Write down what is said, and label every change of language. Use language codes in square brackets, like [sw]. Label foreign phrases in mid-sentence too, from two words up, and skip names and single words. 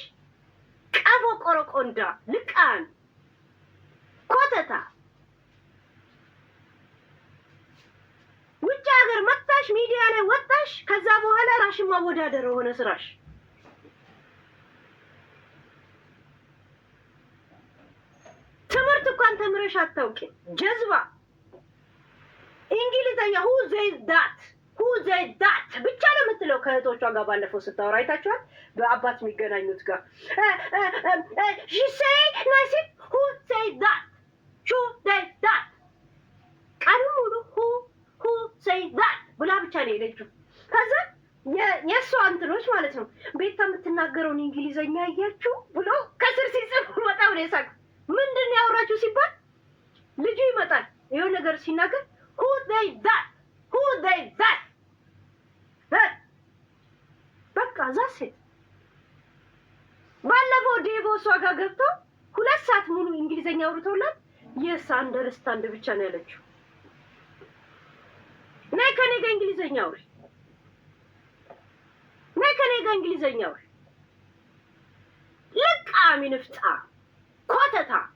[am] ቀቦ ቆረቆንዳ ልቃን ኮተታ ውጭ ሀገር መጣሽ፣ ሚዲያ ላይ ወጣሽ፣ ከዛ በኋላ ራሽን ማወዳደር ሆነ ስራሽ። ትምህርት እንኳን ተምረሽ አታውቂም። ጀዝባ እንግሊዘኛ [en] who said that [am] ብቻ ነው የምትለው። ከእህቶቿ ጋር ባለፈው ስታወራ አይታችኋል። በአባት የሚገናኙት ጋር [en] she say nice who said that [am] ቀኑ ሙሉ [en] who said that [am] ብላ ብቻ ነው የሄደችው። ከዛ የእሷ እንትኖች ማለት ነው ቤታ የምትናገረውን እንግሊዘኛ እያችሁ ብሎ ከስር ሲጽፍ በጣም ነው የሳቅ። ምንድን ነው ያወራችሁ ሲባል ልጁ ይመጣል የሆነ ነገር ሲናገር [en] who said that [am] በቃ ዛሴ ባለፈው ዴቮ እሷ ጋር ገብቶ 2 ሰዓት ሙሉ እንግሊዘኛ አውርተውላት [en] yes understand [am] ብቻ ነው ያለችው። ነይ ከኔ ጋር እንግሊዘኛ አውሪ፣ ልቃሚ ንፍጣ ኮተታ